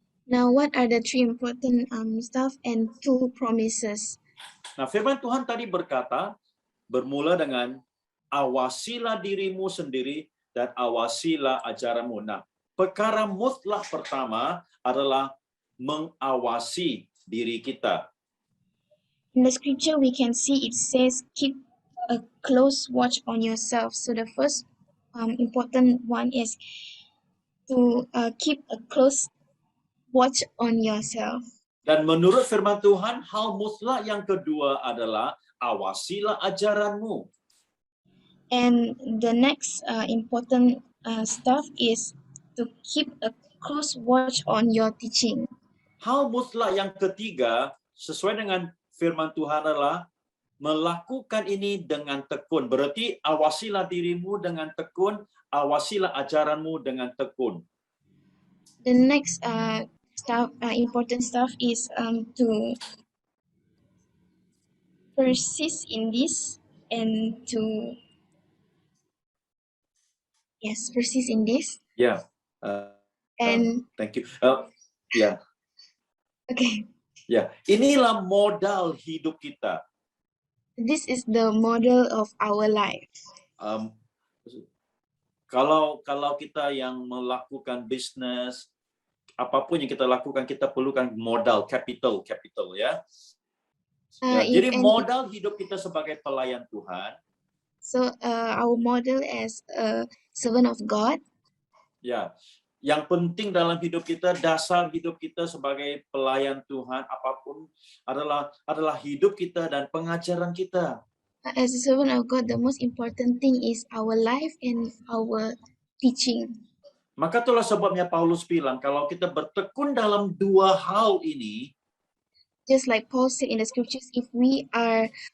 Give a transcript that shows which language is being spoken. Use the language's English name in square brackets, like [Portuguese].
[English] Now, what are the 3 important stuff and 2 promises? [Indonesian] Nah, firman Tuhan tadi berkata, bermula dengan awasilah dirimu sendiri dan awasilah ajaranmu. Nah, perkara mutlak pertama adalah mengawasi diri kita. [English] In the scripture, we can see it says, keep a close watch on yourself. So the first important one is to keep a close watch on yourself. [Indonesian] Dan menurut firman Tuhan, hal mutlak yang kedua adalah awasilah ajaranmu. [English] And the next important stuff is to keep a close watch on your teaching. [Indonesian] Hal mutlak yang ketiga, sesuai dengan firman Tuhan adalah melakukan ini dengan tekun. Berarti awasilah dirimu dengan tekun, awasilah ajaranmu dengan tekun. [English] The next important stuff is to persist in this and to persist in this. [Indonesian] Ya. [English] And thank you. Ya. Okay. [Indonesian] Ya, inilah modal hidup kita. [English] This is the model of our life. [Indonesian] Kalau kita yang melakukan bisnis, apapun yang kita lakukan, kita perlukan modal, capital ya. Jadi modal hidup kita sebagai pelayan Tuhan. [English] So our model as a servant of God. [Indonesian] Ya, yang penting dalam hidup kita, dasar hidup kita sebagai pelayan Tuhan apapun adalah hidup kita dan pengajaran kita. [English] As a servant of God, the most important thing is our life and our teaching. [Indonesian] Maka itulah sebabnya Paulus bilang, kalau kita bertekun dalam 2 hal ini, [English] just like Paul said in the scriptures, if we are